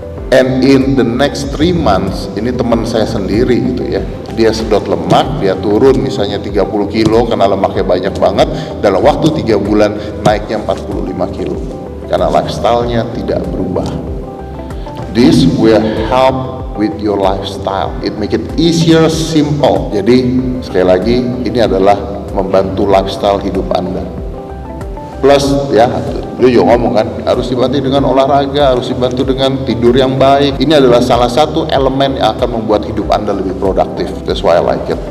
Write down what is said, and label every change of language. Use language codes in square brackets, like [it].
[en] And in the next 3 months, [id] ini teman saya sendiri gitu ya, dia sedot lemak, dia turun misalnya 30 kilo karena lemaknya banyak banget, dalam waktu 3 bulan naiknya 45 kilo karena lifestyle-nya tidak berubah. [en] This will help with your lifestyle. It make it easier, simple. [id] Jadi sekali lagi ini adalah membantu lifestyle hidup Anda. Plus ya, lu juga ngomong kan, harus dibantu dengan olahraga, harus dibantu dengan tidur yang baik. Ini adalah salah satu elemen yang akan membuat hidup Anda lebih produktif. [en] That's why I like it.